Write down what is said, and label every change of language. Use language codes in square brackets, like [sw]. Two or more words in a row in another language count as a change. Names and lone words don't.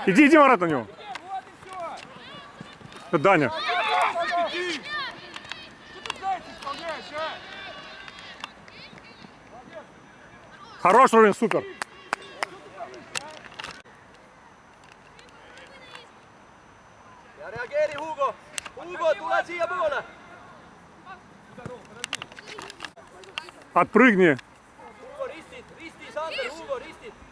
[ru] Иди, иди, Марат, на него! Вот и все. Это Даня! Что ты зайца исполняешь, а? Хорош, Рувин, супер! [et] Ja reageeri, Hugo! Hugo, tule siiapoole! [ru] Отпрыгни! [et] Hugo, risti, Sander, Hugo, ristid!